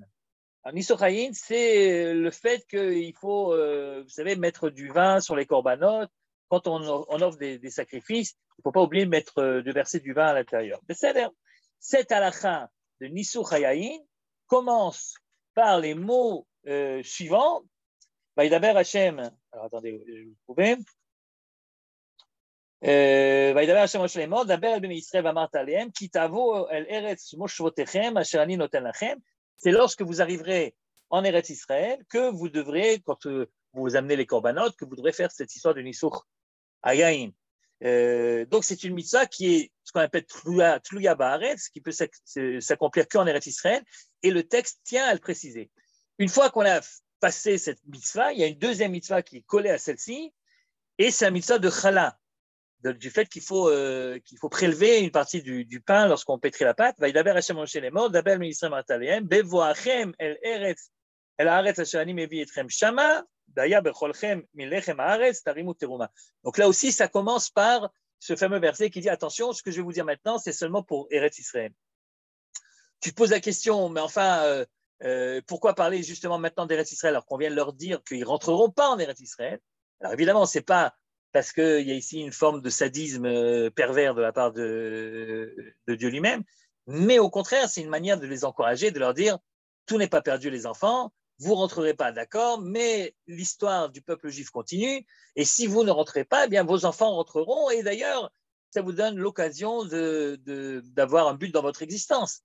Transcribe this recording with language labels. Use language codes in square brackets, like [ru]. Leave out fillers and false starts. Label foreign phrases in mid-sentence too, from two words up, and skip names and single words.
[he] ניסוך היין, [fr] c'est le fait qu'il faut, vous savez, mettre du vin sur les korbanot. Quand on offre des sacrifices, il ne faut pas oublier de verser du vin à l'intérieur. Cette halakha de [he] ניסוך היין [fr] commence par les mots suivants. [he] וידבר השם. [fr] Alors attendez, vous pouvez. [he] וידבר השם משה לאמור, דבר אל בני ישראל ואמרת עליהם, כי תבואו אל ארץ מושבותיכם, אשר אני נותן לכם. [fr] C'est lorsque vous arriverez en Eretz Israël que vous devrez, quand vous amenez les korbanot, que vous devrez faire cette histoire de [he] ניסוך היין. [fr] Donc, c'est une mitzvah qui est ce qu'on appelle [he] תלויה בארץ, [fr] qui peut s'accomplir qu'en Eretz Israël, et le texte tient à le préciser. Une fois qu'on a passé cette mitzvah, il y a une deuxième mitzvah qui est collée à celle-ci, et c'est la mitzvah de Chala, du fait qu'il faut prélever une partie du pain lorsqu'on pétrit la pâte. [he] וידבר השם משה לאמור, דבר מישראל ואמרת אלהם, בבואכם אל ארץ, אל הארץ אשר אני מביא אתכם שמה, והיה באכלכם מלחם הארץ, תרימו תרומה. [fr] Donc là aussi, ça commence par ce fameux verset qui dit, attention, ce que je vais vous dire maintenant, c'est seulement pour Eretz Israël. Tu te poses la question, mais enfin, pourquoi parler justement maintenant d'Eretz Israël alors qu'on vient de leur dire qu'ils ne rentreront pas en Eretz Israël? Alors évidemment, ce n'est pas parce qu'il y a ici une forme de sadisme pervers de la part de Dieu lui-même, mais au contraire, c'est une manière de les encourager, de leur dire, tout n'est pas perdu les enfants, vous ne rentrerez pas, d'accord, mais l'histoire du peuple juif continue, et si vous ne rentrez pas, eh bien vos enfants rentreront, et d'ailleurs, ça vous donne l'occasion d'avoir un but dans votre existence.